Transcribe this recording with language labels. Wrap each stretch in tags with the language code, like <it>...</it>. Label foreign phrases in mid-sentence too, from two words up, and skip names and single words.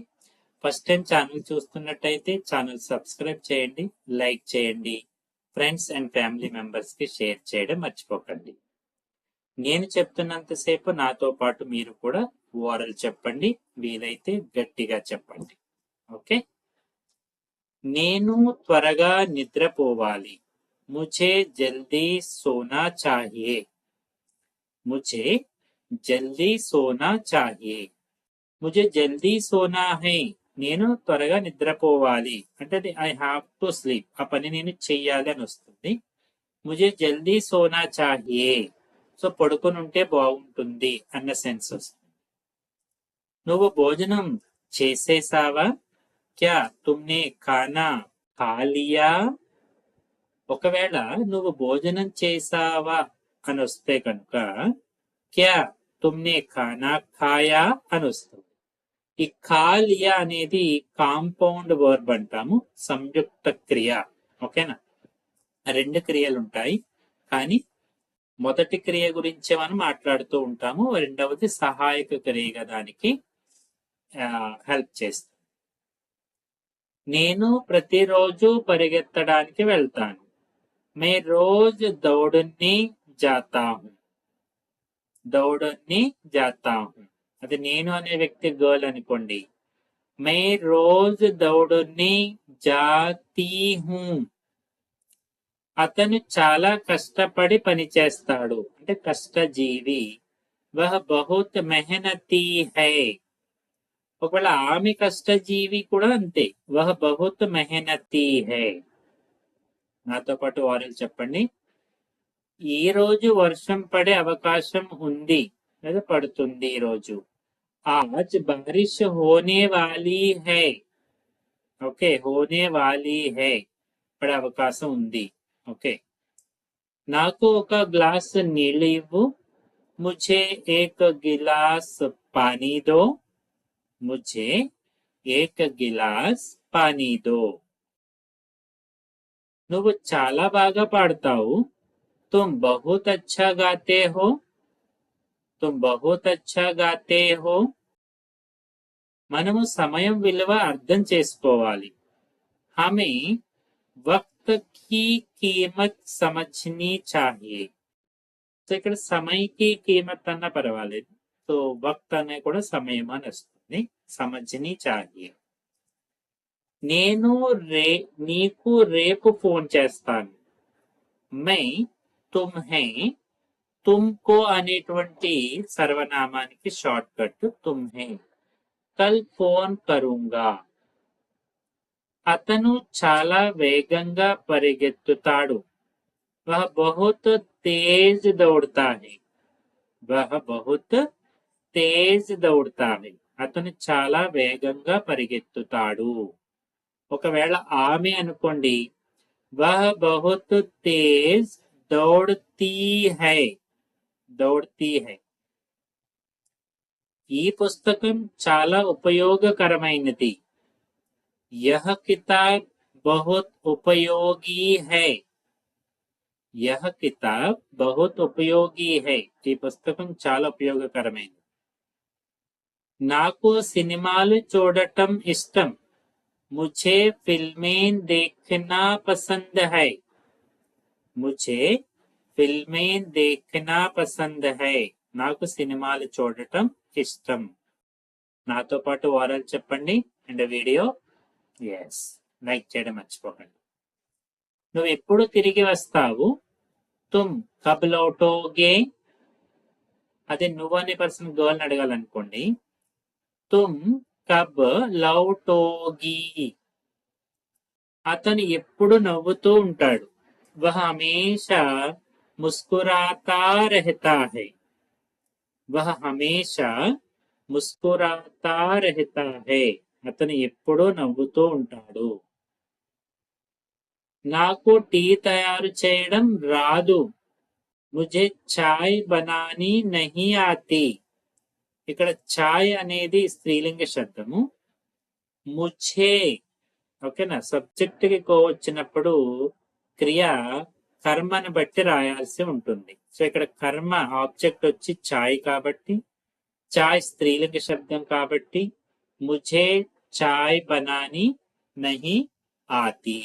<te>ఫస్ట్ టైం ఛానల్ చూస్తున్నట్టయితే ఛానల్ సబ్స్క్రైబ్ చేయండి, లైక్ చేయండి,</te> <en>friends and family members</en> <te>కి షేర్ చేయడం మర్చిపోకండి. నేను చెప్తున్నంతసేపు నాతో పాటు మీరు కూడా ఓరల్ చెప్పండి, వీలైతే గట్టిగా చెప్పండి. ఓకే. నేను త్వరగా నిద్రపోవాలి.</te> <hi>मुझे जल्दी सोना चाहिए. मुझे जल्दी सोना चाहिए. मुझे जल्दी सोना है.</hi> <te>నేను త్వరగా నిద్రపోవాలి అంటే</te> <en>I have to sleep.</en> <te>ఆ పని నేను చెయ్యాలి అని వస్తుంది.</te> <hi>मुझे जल्दी सोना चाहिए.</hi> <te>సో పడుకొని ఉంటే బాగుంటుంది అన్న సెన్స్ వస్తుంది. నువ్వు భోజనం చేసేసావా?</te> <hi>क्या तुमने खाना खा लिया?</hi> <te>ఒకవేళ నువ్వు భోజనం చేసావా అని వస్తే కనుక</te> <hi>क्या तुमने खाना खाया</hi> <te>అని వస్తుంది. ఈ</te> <hi>खा लिया</hi> <te>అనేది</te> <en>compound verb</en> <te>అంటాము, సంయుక్త క్రియ. ఓకేనా? రెండు క్రియలు ఉంటాయి, కానీ మొదటి క్రియ గురించి మనం మాట్లాడుతూ ఉంటాము, రెండవది సహాయక క్రియగా దానికి హెల్ప్ చేస్తుంది. నేను ప్రతిరోజు పరిగెత్తడానికి వెళ్తాను.</te> <hi>मैं रोज़ दौड़ने जाता हूँ. दौड़ने जाता हूँ</hi> <te>అది నేను అనే వ్యక్తి గర్ల్ అనుకోండి.</te> <hi>मैं रोज़ दौड़ने जाती हूँ.</hi> <te>అతను చాలా కష్టపడి పనిచేస్తాడు అంటే కష్టజీవి.</te> <hi>वह बहुत मेहनती है.</hi> <te>ఒకవేళ ఆమె కష్టజీవి కూడా అంతే.</te> <hi>वह बहुत मेहनती है.</hi> <te>నాతో పాటు వారు చెప్పండి. ఈ రోజు వర్షం పడే అవకాశం ఉంది లేదా పడుతుంది. ఈ రోజు</te> <hi>आज बारिश होने वाली है.</hi> <te>ఓకే,</te> <hi>होने वाली है,</hi> <te>పడే అవకాశం ఉంది. ఓకే. నాకు ఒక గ్లాస్ నీళ్ళు ఇవ్వు.</te> <hi>मुझे एक गिलास पानी दो. मुझे एक गिलास पानी दो.</hi> <te>నువ్వు చాలా బాగా పాడతావు.</te> <hi>तुम बहुत अच्छा गाते हो. तुम बहुत अच्छा गाते हो.</hi> <te>మనము సమయం విలువ అర్థం చేసుకోవాలి.</te> <hi>हमें वक्त की कीमत समझनी चाहिए.</hi> <te>సో ఇక్కడ</te> <hi>समय की कीमत</hi> <te>అన్న పర్వాలేదు. సో వక్త్ అనే కూడా సమయం అని వస్తుంది.</te> <hi>समझनी चाहिए.</hi> <te>నేను నీకు రేపు ఫోన్ చేస్తాను.</te> <hi>मैं तुम्हें.</hi> <te>తుమ్కో అనేటువంటి సర్వనామానికి షార్ట్ కట్ తుమ్హే.</te> <hi>कल फ़ोन करूँगा.</hi> <te>అతను చాలా వేగంగా పరిగెత్తుతాడు.</te> <hi>वह बहुत तेज दौड़ता है. वह बहुत तेज दौड़ता है.</hi> <te>అతను చాలా వేగంగా పరిగెత్తుతాడు. ఒకవేళ ఆమె అనుకోండి,</te> <hi>वह बहुत तेज दौड़ती है. दौड़ती है.</hi> <te>ఈ పుస్తకం చాలా ఉపయోగకరమైనది.</te> <hi>यह किताब बहुत उपयोगी है. यह किताब बहुत उपयोगी है.</hi> <te>ఈ పుస్తకం చాలా ఉపయోగకరమైనది. నాకు సినిమాలు చూడటం ఇష్టం.</te> <hi>मुझे फिल्में देखना पसंद है. मुझे फिल्में देखना पसंद है.</hi> <te>నాకు సినిమాలు చూడటం ఇష్టం. నాతో పాటు ఓరల్ చెప్పండి అండ్ వీడియో లైక్ చేయడం మర్చిపోకండి. నువ్వు ఎప్పుడు తిరిగి వస్తావు?</te> <hi>तुम कब लौटोगे.</hi> <te>అదే నువ్వు అనే పర్సన్ గర్ల్ని అడగాలనుకోండి,</te> <hi>तुम कब लौटोगी.</hi> <te>అతను ఎప్పుడు నవ్వుతూ ఉంటాడు.</te> <hi>वह हमेशा मुस्कुराता रहता है. वह हमेशा मुस्कुराता रहता है.</hi> <te>అతను ఎప్పుడూ నవ్వుతూ ఉంటాడు. నాకు టీ తయారు చేయడం రాదు.</te> <hi>मुझे चाय बनानी नहीं आती.</hi> <te>ఇక్కడ చాయ్ అనేది స్త్రీలింగ శబ్దము. ముఝే ఓకేనా, సబ్జెక్ట్ కి కో వచ్చినప్పుడు క్రియ కర్మని బట్టి రాయాల్సి ఉంటుంది. సో ఇక్కడ కర్మ ఆబ్జెక్ట్ వచ్చి చాయ్ కాబట్టి, చాయ్ స్త్రీలింగ శబ్దం కాబట్టి</te> <hi>मुझे चाय बनानी नहीं आती.</hi>